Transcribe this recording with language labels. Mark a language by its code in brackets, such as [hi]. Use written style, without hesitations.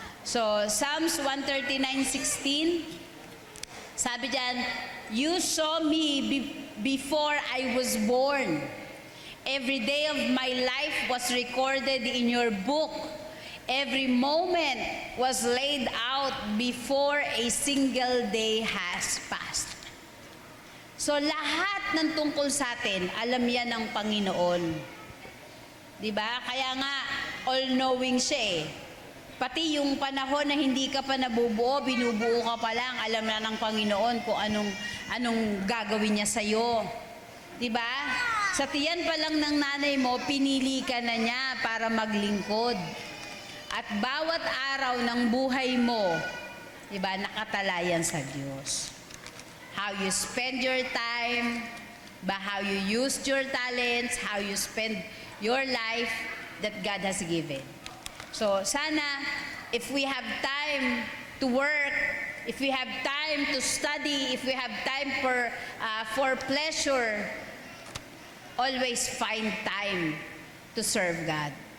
[en] So, Psalms 139:16, [tl] sabi dyan, [en] you saw me before I was born. Every day of my life was recorded in your book. Every moment was laid out before a single day has passed. [tl] So, lahat ng tungkol sa atin, alam yan ng Panginoon. Diba? Kaya nga, all-knowing siya eh. Pati yung panahon na hindi ka pa nabubuo, binubuo ka pa lang, alam na ng Panginoon kung anong gagawin niya sa'yo. Diba? Sa tiyan pa lang ng nanay mo, pinili ka na niya para maglingkod. At bawat araw ng buhay mo, diba, nakatalayan sa Diyos. [en] How you spend your time, how you use your talents, how you spend your life that God has given. So, sana, if we have time to work, if we have time to study, if we have time for pleasure, always find time to serve God.